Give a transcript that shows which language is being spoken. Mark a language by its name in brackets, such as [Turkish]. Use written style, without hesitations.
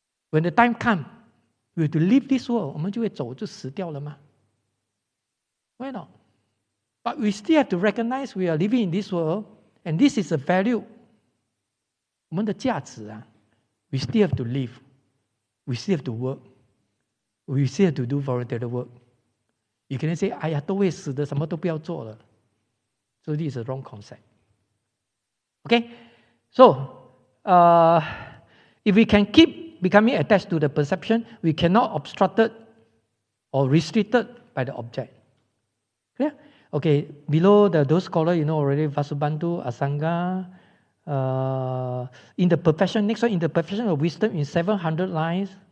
[English] When the time comes, we have to leave this world, [Chinese] 我们就会走，就死掉了吗？ [English] Why not? But we still have to recognize we are living in this world, and this is a value. [Chinese] 我们的价值啊 [English] we still have to live. We still have to work. We still have to do voluntary work. You cannot say, [Chinese] 哎呀，都会死的，什么都不要做了。 [English] So this is a wrong concept. Okay? So, if we can keep becoming attached to the perception, we cannot obstructed or restricted by the object. Clear? Okay, below those scholars, you know already, Vasubandhu, Asanga, in the perfection, next one, in the perfection of wisdom in 700 lines.